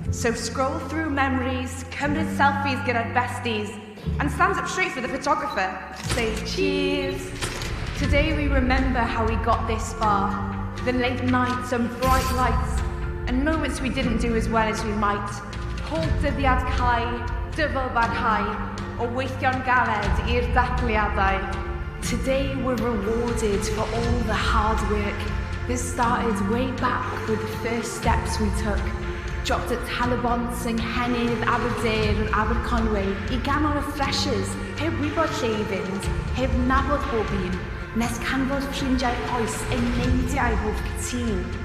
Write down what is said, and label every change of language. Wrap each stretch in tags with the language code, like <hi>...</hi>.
<en>So scroll through memories,</en> <cy>cymryd selfies gyda'r besties,</cy> <en>and stand up straight for the photographer. Say cheers. Today we remember how we got this far. The late nights and bright lights, and moments we didn't do as well as we might.</en> <cy>Pob dyddiad cau, dyfalbarhau, o weithio'n galed i'r darllediadau.</cy> <en>Today we're rewarded for all the hard work that started way back with the first steps we took. Dropped at</en> <cy>Talabont, yng Nghennydd, Aberdare and Aberconwy, I ganol y freshers, heb wybod lle I fynd, heb nabod bob un, nes canfod ffrindiau oes yn neidiau bob cytun.</cy>